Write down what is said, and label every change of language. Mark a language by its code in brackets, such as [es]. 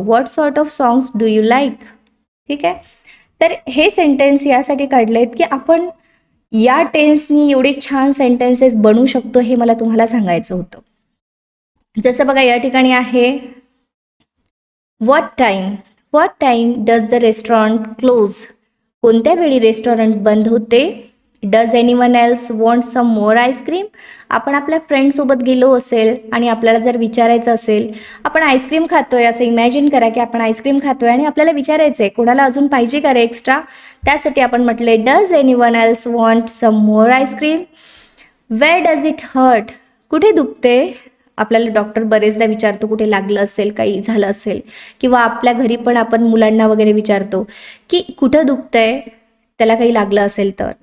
[en] What sort of songs do you like. [mr] ठीक आहे, तर हे सेंटेन्स यासाठी काढले आहेत की आपण या टेन्सनी एवढे छान सेंटेन्सेस बनवू शकतो हे मला तुम्हाला सांगायचं होतं. जसं बघा या ठिकाणी आहे [en] What time does the restaurant close. [mr] कोणत्या वेळी रेस्टॉरंट बंद होते. [en] Does anyone else want some more ice cream. [mr] आपण आपल्या फ्रेंडसोबत गेलो असेल आणि आपल्याला जर विचारायचं असेल, आपण आईस्क्रीम खातोय असं इमॅजिन करा की आपण आईस्क्रीम खातोय आणि आपल्याला विचारायचं आहे कोणाला अजून पाहिजे का रे एक्स्ट्रा. त्यासाठी आपण म्हटले [en] Does anyone else want some more ice cream. Where does it hurt. [mr] कुठे दुखते. आपल्याला डॉक्टर बरेचदा विचारतो कुठे लागलं असेल, काही झालं असेल, किंवा आपल्या घरी पण आपण मुलांना वगैरे विचारतो की कुठं दुखतंय, त्याला काही लागलं असेल तर.